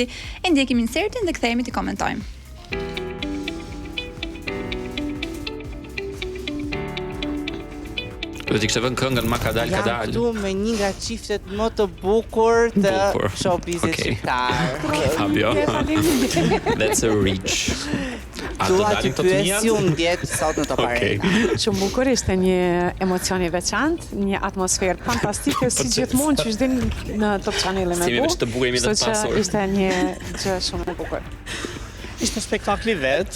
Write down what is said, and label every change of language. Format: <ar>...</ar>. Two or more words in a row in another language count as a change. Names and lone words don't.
<sq>E ndjekim insertin dhe kthehemi të komentojmë. Do t'i kishte vënë këngën Ma ka dal. Jam këtu me një nga çiftet më të bukur të showbizit shqiptar. Fabio.</sq> <en>That's a reach.</en> <sq>Dua të pyes unë djetë sot në Top Arena. Shumë bukur, ishte një emocion i veçantë, një atmosferë fantastike si gjithmonë që din në Top Channel me bu. Kështu që ishte një gjë shumë e bukur. Ishte spektakli vet.</sq>